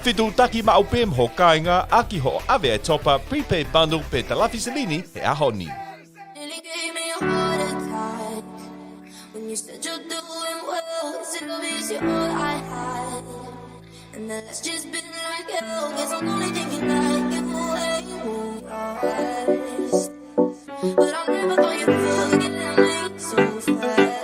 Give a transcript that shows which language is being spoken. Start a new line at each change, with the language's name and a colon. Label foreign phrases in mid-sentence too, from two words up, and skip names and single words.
Tongan: Fitu taki maupim ho kainga aki ho ave e topa
English: prepaid bundle
Tongan: pe talafi salini e ahoni.
English: Nearly gave me a heart attack when you said you're doing well. It's all I had, and that's just been like hell. Guess I'm only thinking that you ain't rest, but I never thought you'd forget me so fast.